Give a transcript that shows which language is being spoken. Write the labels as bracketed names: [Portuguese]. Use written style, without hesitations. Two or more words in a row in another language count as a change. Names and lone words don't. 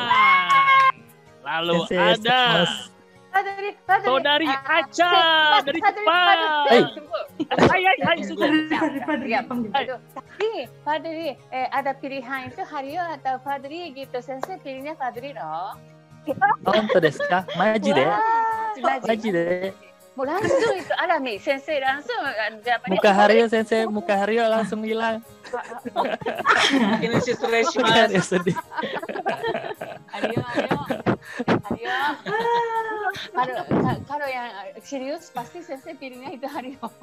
[Indonesian] Lalu ada Saudari Aca dari Jepang. Hai, sudah. Fadli, ada pilihan itu Haryo atau Fadli gitu. Sensei pilihnya Fadli loh. [Japanese] 本当ですか？マジで？マジで? [Indonesian] Mau langsung itu alami Sensei langsung. Muka Haryo Sensei, muka Haryo langsung hilang. Ini sister Haryo sedih. Haryo. Kalau yang serius pasti Sensei pilihnya itu Haryo.